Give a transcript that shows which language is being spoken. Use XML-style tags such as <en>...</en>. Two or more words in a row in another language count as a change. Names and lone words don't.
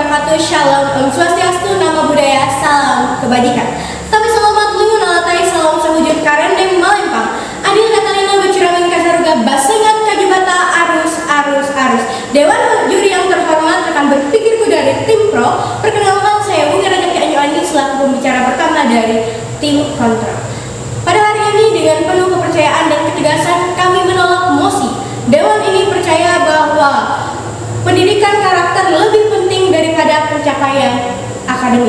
<id>wabarakatuh. Shalom, Om Swastiastu, Namo Buddhaya, salam kebajikan.</id> <knx>Tapi selamat lungun alatai, salam sehujud karendeng malempang. Adil katalina bercuramin kasaruga basengat kajubata arus.</knx> <id>Dewan juri yang terhormat, rekan berpikirku dari tim pro, perkenalkan saya Bung Raja Ki Anju Ani selaku pembicara pertama dari tim kontra. Pada hari ini dengan penuh kepercayaan dan ketegasan kami menolak mosi. Dewan ini percaya bahwa pendidikan karakter lebih penting daripada pencapaian akademik.</id>